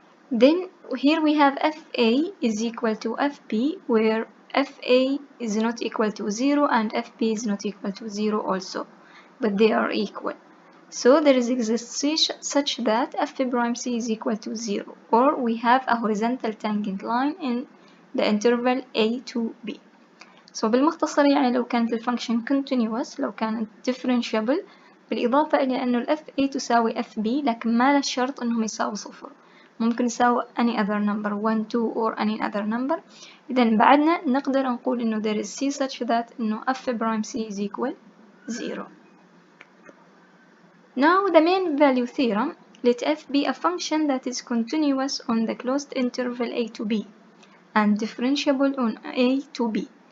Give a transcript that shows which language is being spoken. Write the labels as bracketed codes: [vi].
[en] Then here we have fa is equal to fb, where fa is not equal to 0 and fb is not equal to 0 also, but they are equal. So there exists c such that f prime c is equal to 0, or we have a horizontal tangent line in the interval a to b. [ar] So بالمختصر يعني لو كانت الفانكشن continuous، لو كانت differentiable، بالإضافة إلى أنه ال fa تساوي fb، لكن ما له شرط أنهم يساوي صفر، ممكن يساوي [en] any other number 1 2 or any other number. [ar] إذن بعدنا نقدر نقول إنه [en] there is c such that [ar] إنه [en] f prime c is equal 0. Now the main value theorem, let f be a function that is continuous on the closed interval a to b and differentiable on a to b.